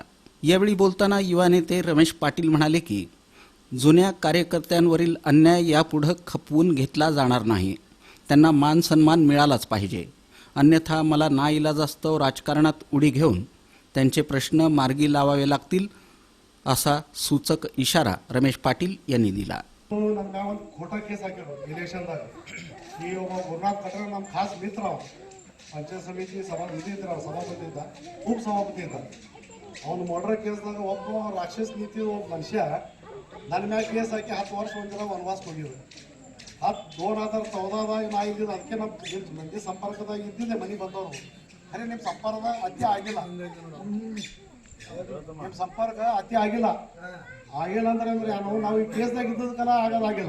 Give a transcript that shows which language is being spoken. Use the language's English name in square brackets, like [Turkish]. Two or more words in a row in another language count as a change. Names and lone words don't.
[Marathi] यावेळी बोलताना युवा नेते रमेश पाटील म्हणाले की जुन्या कार्यकर्त्यांवरील अन्याय यापुढे खपवून घेतला जाणार नाही। त्यांना मान सन्मान मिळालाच पाहिजे, अन्यथा मला नाईलाजास्तव राजकारणात उडी घेऊन त्यांचे प्रश्न मार्गी लावावे लागतील असा सूचक इशारा रमेश पाटील यांनी दिला। खोटा केस [Kannada] इलेक्शनದಾಗ ಈ ಗುರುನಾಥ್ ಕಟ್ರ ನಮ್ಮ ಖಾಸ್ ಮಿತ್ರ ಪಂಚಾಯತ್ ಸಮಿತಿ ಸಭಾಪತಿ ಇದ್ದ ಉಪಸಭಾಪತಿ ಇದ್ದ ಅವನು ಮರ್ಡರ್ ಕೇಸ್ದಾಗ ಒಬ್ಬ ರಾಕ್ಷಸ ನೀತಿ ಒಬ್ಬ ಮನುಷ್ಯ ನನ್ನ ಮ್ಯಾಗ ಕೇಸ್ ಹಾಕಿ 10 ವರ್ಷ ಒಂದಿನ ವನವಾಸ ಹೋಗಿದ್ರು। 2014ದಾಗ ನಾ ಇದ್ದಿದ್ದು ಅದಕ್ಕೆ ನಮ್ಮ ಮಂದಿ ಸಂಪರ್ಕದಾಗ ಇದ್ದಿದ್ದೆ ಮನೆ ಬಂದವರು ಖರೆ ನಿಮ್ಮ ಸಂಪರ್ಕ ಅತಿ ಆಗಿಲ್ಲ, ನಿಮ್ಮ ಸಂಪರ್ಕ ಅತಿ ಆಗಿಲ್ಲ ಅಂದ್ರೆ ನಾವು ಈ ಕೇಸ್ದಾಗ ಇದ್ದದಕ್ಕಲ್ಲ ಆಗೋದಾಗಿಲ್ಲ।